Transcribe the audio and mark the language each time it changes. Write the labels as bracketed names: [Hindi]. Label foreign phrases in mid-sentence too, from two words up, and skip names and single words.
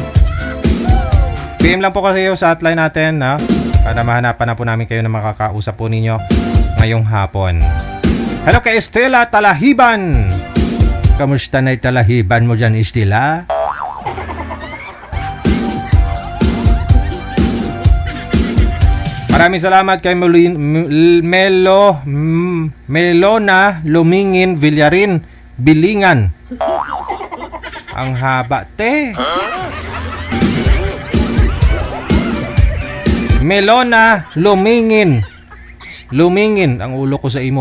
[Filipino] PM lang po kayo sa hotline natin, na para mahanapan na po namin kayo na makakausap po ninyo ngayong hapon. Hello kay Estela Talahiban. Kamusta na italahiban mo dyan, Estela? Maraming salamat kay Melona Lumingin Villarin Bilingan. Ang haba, te. Melona Lumingin. Lumingin ang ulo ko sa imo.